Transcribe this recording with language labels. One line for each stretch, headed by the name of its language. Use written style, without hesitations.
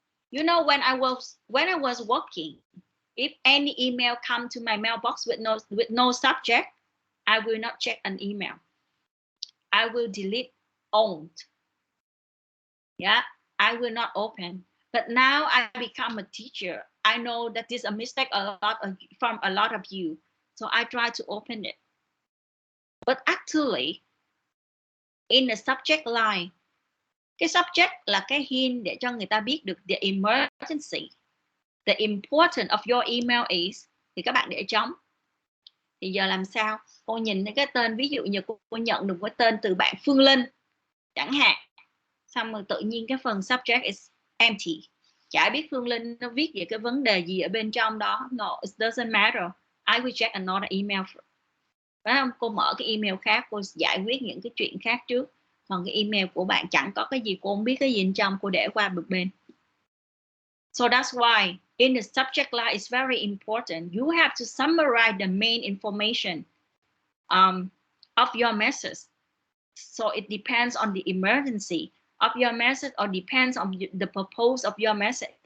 English: You know, when I was working, if any email come to my mailbox with no subject, I will not check an email. I will delete all. Yeah, I will not open. But now I become a teacher. I know that this is a mistake from a lot of you. So I try to open it. But actually, in the subject line,
Vietnamese: cái subject là cái hint để cho người ta biết được
English: the emergency. The important of your email is,
Vietnamese: thì các bạn để trống. Thì giờ làm sao? Cô nhìn cái tên, ví dụ như cô nhận được cái tên từ bạn Phương Linh chẳng hạn, xong rồi tự nhiên cái phần subject
English: is empty,
Vietnamese: chả biết Phương Linh nó viết về cái vấn đề gì ở bên trong đó.
English: No, it doesn't matter. I will check another email.
Vietnamese: Phải không? Cô mở cái email khác, cô giải quyết những cái chuyện khác trước. Còn cái email của bạn chẳng có cái gì, cô không biết cái gì bên trong, cô để qua một bên.
English: So that's why in the subject line is very important. You have to summarize the main information of your message. So it depends on the emergency of your message, or depends on the purpose of your message.